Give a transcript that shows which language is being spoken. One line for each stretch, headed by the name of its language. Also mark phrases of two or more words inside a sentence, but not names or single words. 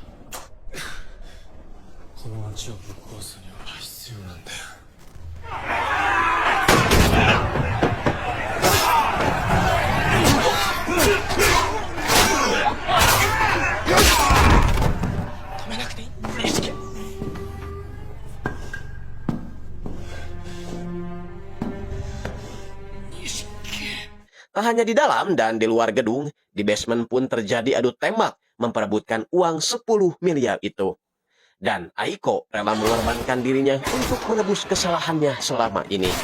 Japanese: この町をぶっ壊すには必要なんだよ。止めなくていい。Nishiki.
Indonesian: Tak hanya di dalam dan di luar gedung, di basement pun terjadi adu tembak memperebutkan uang 10 miliar itu. Dan Aiko rela mengorbankan dirinya untuk menebus kesalahannya selama ini.